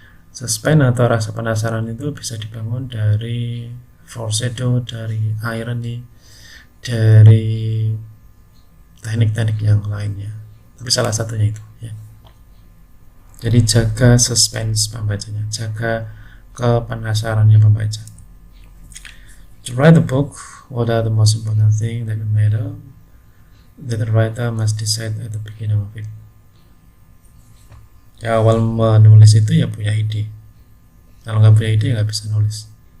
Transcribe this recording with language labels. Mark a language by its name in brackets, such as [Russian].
[Indonesian] Suspense atau rasa penasaran itu bisa dibangun dari foreshadow, dari irony, dari teknik-teknik yang lainnya. Tapi salah satunya itu ya. Jadi jaga suspense pembacanya, jaga kepenasarannya pembaca. [English] To write a book, what are the most important things that the writer must decide at the beginning of it? [Indonesian] Ya, awal menulis itu ya punya ide. Kalau nggak punya ide ya nggak bisa nulis.